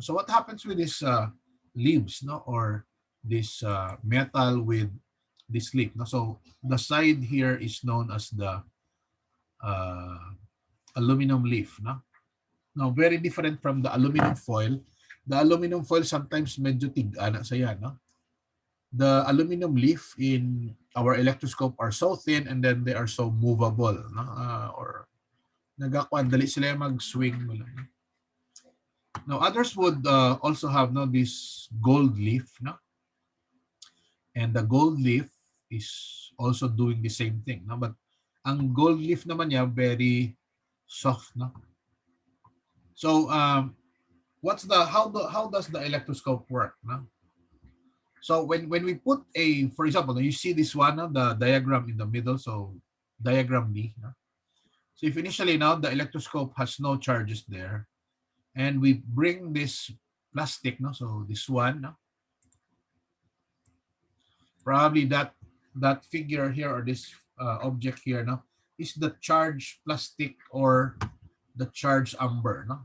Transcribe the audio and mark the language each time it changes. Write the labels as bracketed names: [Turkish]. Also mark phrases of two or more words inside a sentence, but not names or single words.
[English] So what happens with these leaves, no, or this metal with this leaf? No? So the side here is known as the uh, aluminum leaf. No? Now, very different from the aluminum foil. The aluminum foil sometimes [Hiligaynon] medyo tig-ana sa yan, [English] no? The aluminum leaf in our electroscope are so thin and then they are so movable, no? [Hiligaynon] Or nagakuan, dali sila mag-swing. [English] Now, others would also have no this gold leaf, no? And the gold leaf is also doing the same thing, no? But ang gold leaf [Hiligaynon] naman niya [English] very soft, no? So, how does the electroscope work, no? So when we put for example, you see this one, the diagram in the middle, so diagram B. No? So if initially now the electroscope has no charges there, and we bring this plastic, no, so this one, no, probably that figure here or this object here, no, is the charged plastic or the charged amber, no.